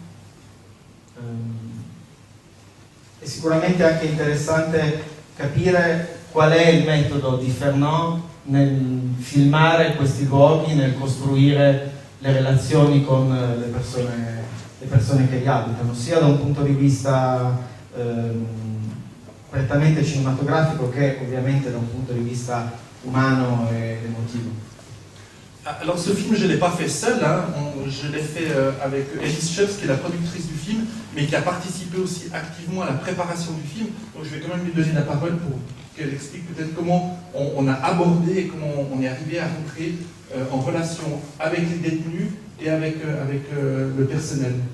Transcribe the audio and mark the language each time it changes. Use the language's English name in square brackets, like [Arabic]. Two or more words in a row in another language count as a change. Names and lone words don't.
[Italian] È sicuramente anche interessante capire qual è il metodo di Fernand nel filmare questi luoghi, nel costruire le relazioni con le persone che li abitano, sia da un punto di vista prettamente cinematografico che ovviamente da un punto di vista umano e emotivo. [French] Alors ce film, je ne l'ai pas fait seul, hein. Je l'ai fait avec Elise Schöpf, qui est la productrice du film, mais qui a participé aussi activement à la préparation du film. Donc je vais quand même lui donner la parole pour qu'elle explique peut-être comment on a abordé et comment on est arrivé à rentrer en relation avec les détenus et avec le personnel.